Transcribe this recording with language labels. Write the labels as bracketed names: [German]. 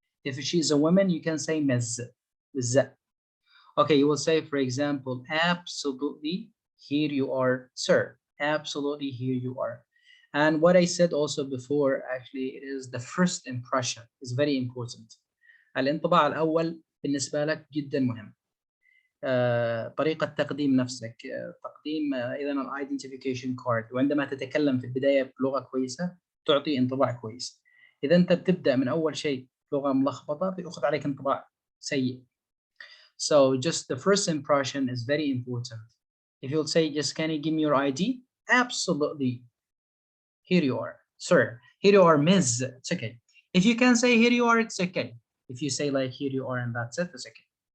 [English] If she's a woman, you can say miss. Miss. Okay, you will say, for example, absolutely, here you are, sir. Absolutely, here you are. And what I said also before, actually, it is the first impression is very important. [Arabic] الانطباع الأول بالنسبة لك جدا مهم. طريقة تقديم نفسك، تقديم إذا الايدنتيفيكيشن كارد، وعندما تتكلم في البداية بلغة كويسة تعطي انطباع كويس. إذا أنت بتبدأ من أول شيء لغة ملخبطة بيأخذ عليك انطباع سيء. [English] So just the first impression is very important. If you'll say, just can you give me your ID? Absolutely. Here you are, sir. Here you are, Ms. It's okay. If you can say here you are, it's okay. If you say like here you are and that's it, it's okay.